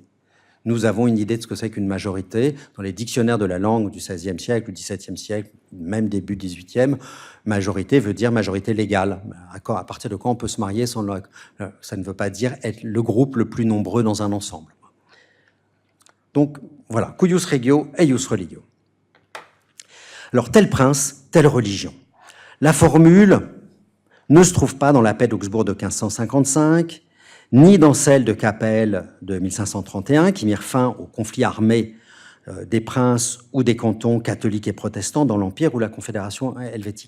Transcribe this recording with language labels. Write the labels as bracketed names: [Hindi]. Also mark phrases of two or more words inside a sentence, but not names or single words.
[French] Nous avons une idée de ce que c'est qu'une majorité. Dans les dictionnaires de la langue du XVIe siècle, du XVIIe siècle, même début XVIIIe, majorité veut dire majorité légale. À partir de quand on peut se marier sans ça ne veut pas dire être le groupe le plus nombreux dans un ensemble. Donc, voilà, [Latin] cuius regio et ius religio. [French] Alors, tel prince, telle religion. La formule ne se trouve pas dans la paix d'Augsbourg de 1555, ni dans celle de Cappel de 1531, qui mirent fin au conflit armé des princes ou des cantons catholiques et protestants dans l'Empire ou la Confédération helvétique.